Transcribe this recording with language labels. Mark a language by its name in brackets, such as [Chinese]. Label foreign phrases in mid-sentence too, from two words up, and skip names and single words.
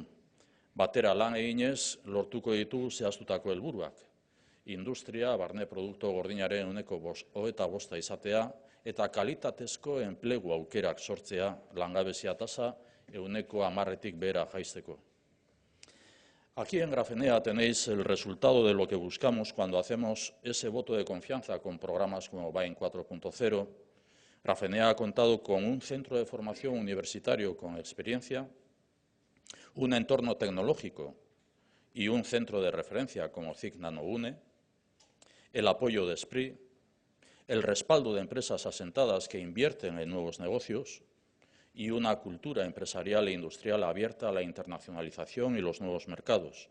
[Basque] Batera lan eginez lortuko ditugu zehaztutako helburuak. Industria, barne produktu gordinaren 25% izatea eta kalitatezko enplegu aukerak sortzea, langabezia tasa 10%-tik behera jaisteko. [Spanish] Aquí en Grafenea tenéis el resultado de lo que buscamos cuando hacemos ese voto de confianza con programas como Bain 4.0. Grafenea ha contado con un centro de formación universitario con experiencia, un entorno tecnológico y un centro de referencia como CIC NanoUne, el apoyo de SPRI, el respaldo de empresas asentadas que invierten en nuevos negocios y una cultura empresarial e industrial abierta a la internacionalización y los nuevos mercados.